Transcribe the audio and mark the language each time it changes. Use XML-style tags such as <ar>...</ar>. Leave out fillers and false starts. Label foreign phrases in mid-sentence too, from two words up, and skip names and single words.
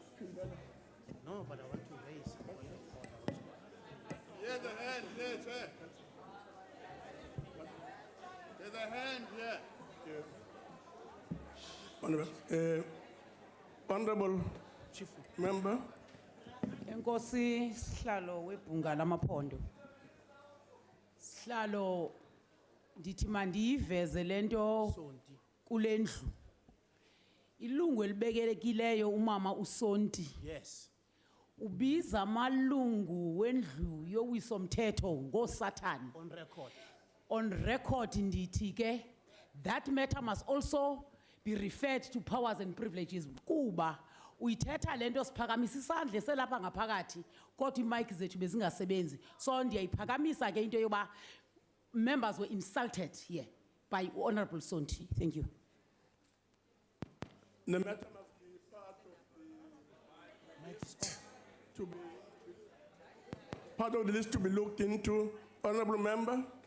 <en>No, but I want to raise. Here's a hand, here, Chair. There's a hand here. Honorable Chief Member.</en> <xh>Enkosi sihlalo webhunga lamaphondo. Sihlalo ndithi mandiyiveze lento kulendlu. Ilungu elibekelekileyo umama uSonti.</xh> <en>Yes.</en> <xh>Ubiza amalungu wendlu yowisomthetho ngoSathane.</xh> <en>On record. On record</en> <xh>ndithi ke</xh> <en>that matter must also be referred to powers and privileges</en> <xh>kuba uyithetha lento siphakamisa isandle selapha ngaphakathi kodwa imic zethu bezingasebenzi so ndiyayiphakamisa ke into yoba</xh> <en>members were insulted here by Honorable Sonti. Thank you. The matter must be part of the list to be looked into. Honorable Member.</en>